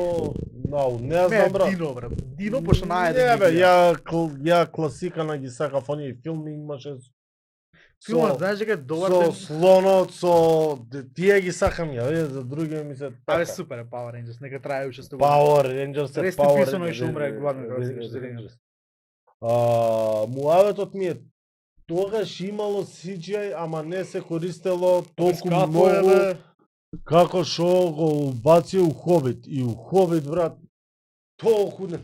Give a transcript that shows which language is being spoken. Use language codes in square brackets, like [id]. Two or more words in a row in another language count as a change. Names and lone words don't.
[mk] No, не знам, брат. Дино, брат. Дино, пошто најде. Не, бе, ја класика на ги сакав, оние филми имаше Филмот, знаеш дека е добар со филм. слонот, со тие ги сакам ја, за други ми се така. Абе, супер е Power Rangers, нека трае уште 100 години. Power Rangers е [en] Rest in Power peace, [mk] оној што умре, гладен Rangers. Муаветот ми е тогаш имало CGI, ама не се користело толку многу како што го убација у Хобит. И у Хобит, брат, толку не...